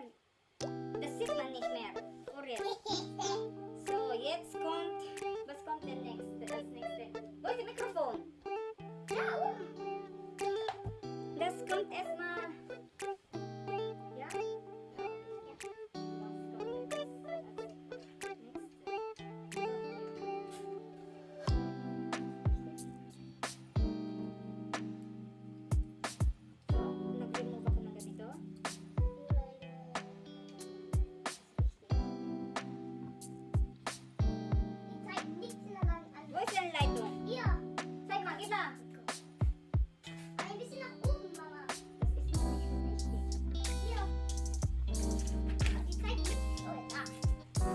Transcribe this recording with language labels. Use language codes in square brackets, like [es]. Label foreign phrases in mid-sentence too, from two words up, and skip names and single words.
[de] Das sieht man nicht mehr. Vorher. So, jetzt kommt, was kommt denn das nächste? Wo ist das Mikrofon? Da oben. Das kommt erstmal. Ja? [tl] Nag-remove ako ng ganito. [de] Wo ist denn Leitung? Zeig mal, gib mal. Das ist noch nicht richtig.